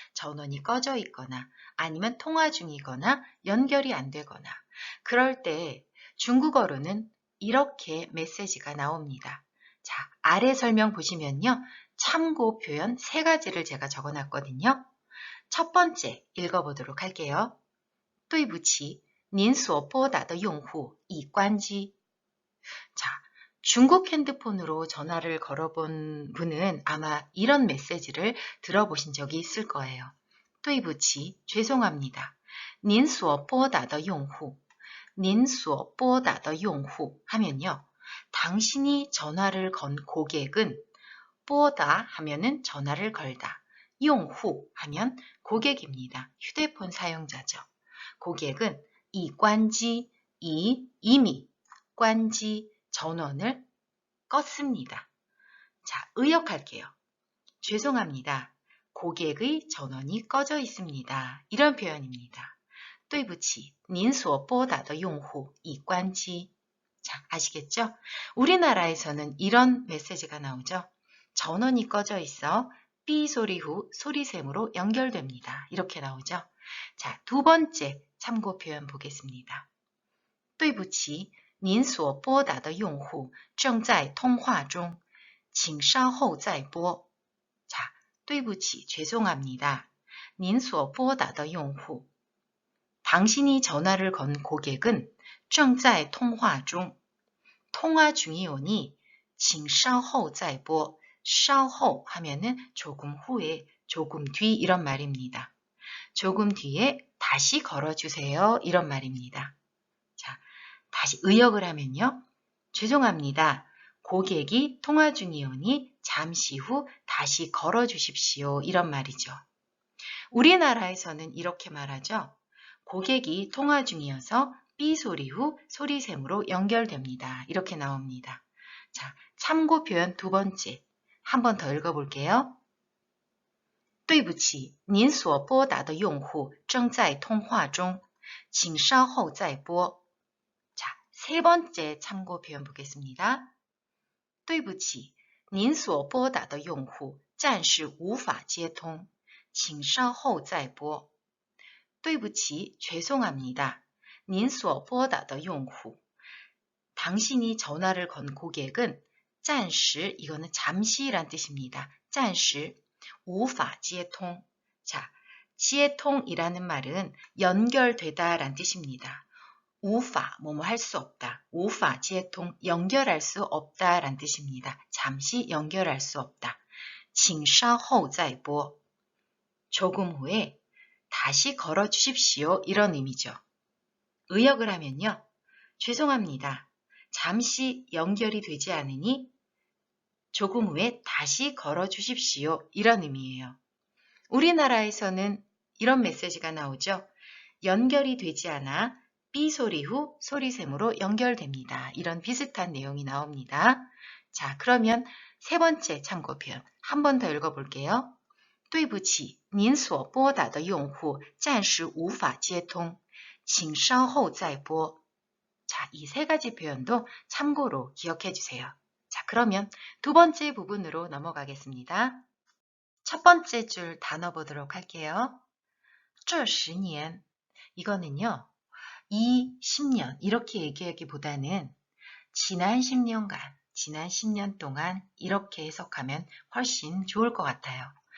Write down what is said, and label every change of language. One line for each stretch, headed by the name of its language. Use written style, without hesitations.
Korean: 전원이 꺼져 있거나 아니면 통화 중이거나 연결이 안 되거나 그럴 때 중국어로는 이렇게 메시지가 나옵니다. 자, 아래 설명 보시면요. 참고 표현 3가지를 제가 적어놨거든요. 첫 번째 읽어보도록 할게요.
Chinese: 对不起，您所拨打的用户已关机.
Korean: 자, 중국 핸드폰으로 전화를 걸어본 분은 아마 이런 메시지를 들어보신 적이 있을 거예요.
Chinese: 对不起,
Korean: 죄송합니다.
Chinese: 您所拨打的用户, 您所拨打的用户 하면요.
Korean: 당신이 전화를 건 고객은 拨打 하면은 전화를 걸다. 用户 하면 고객입니다. 휴대폰 사용자죠. 고객은 이 관지, 이미 관지 전원을 껐습니다. 자, 의역할게요. 죄송합니다. 고객의 전원이 꺼져 있습니다. 이런 표현입니다.
Chinese: 对不起，您所拨打的用户已关机.
Korean: 자, 아시겠죠? 우리나라에서는 이런 메시지가 나오죠. 전원이 꺼져 있어 삐 소리 후 소리샘으로 연결됩니다. 이렇게 나오죠. 자, 두 번째 참고 표현 보겠습니다.
Chinese: 对不起，您所拨打的用户正在通话中，请稍后再拨.
Korean: 자,
Chinese: 对不起,
Korean: 죄송합니다.
Chinese: 您所拨打的用户
Korean: 당신이 전화를 건 고객은
Chinese: 正在通话中
Korean: 통화 중이오니
Chinese: 请稍后再拨
Korean: 稍后 하면은 조금 후에, 조금 뒤 이런 말입니다. 조금 뒤에 다시 걸어주세요 이런 말입니다. 자, 다시 의역을 하면요. 죄송합니다. 고객이 통화 중이오니 잠시 후 다시 걸어주십시오 이런 말이죠. 우리나라에서는 이렇게 말하죠. 고객이 통화 중이어서 삐 소리 후 소리샘으로 연결됩니다. 이렇게 나옵니다. 자, 참고 표현 두 번째. 한 번 더 읽어볼게요.
Chinese: 对不起，您所拨打的用户正在通话中，请稍后再拨.
Korean: 자, 세 번째 참고 표현 보겠습니다.
Chinese: 对不起，您所拨打的用户暂时无法接通，请稍后再拨. 对不起,
Korean: 죄송합니다.
Chinese: 您所拨打的用户
Korean: 당신이 전화를 건 고객은 暂时, 이거는 잠시란 뜻입니다.
Chinese: 暂时, 无法接通.
Korean: 자, 接通이라는 말은 연결되다 란 뜻입니다. 无法, 뭐뭐 할 수 없다.
Chinese: 无法接通,
Korean: 연결할 수 없다 란 뜻입니다. 잠시 연결할 수 없다.
Chinese: 请稍后再拨.
Korean: 조금 후에 다시 걸어 주십시오. 이런 의미죠. 의역을 하면요. 죄송합니다. 잠시 연결이 되지 않으니 조금 후에 다시 걸어 주십시오. 이런 의미예요. 우리나라에서는 이런 메시지가 나오죠. 연결이 되지 않아 삐 소리 후 소리샘으로 연결됩니다. 이런 비슷한 내용이 나옵니다. 자, 그러면 세 번째 참고 표현 한 번 더 읽어볼게요. 对不起，您所拨打的用户暂时无法接通，请稍后再拨. 자, 이 세 가지 표현도 참고로 기억해 주세요. 자, 그러면 두 번째 부분으로 넘어가겠습니다. 첫 번째 줄 단어 보도록 할게요.
Chinese: 这十年,
Korean: 이거는요, 이 10년, 이렇게 얘기하기보다는 지난 10년간, 지난 10년 동안 이렇게 해석하면 훨씬 좋을 것 같아요.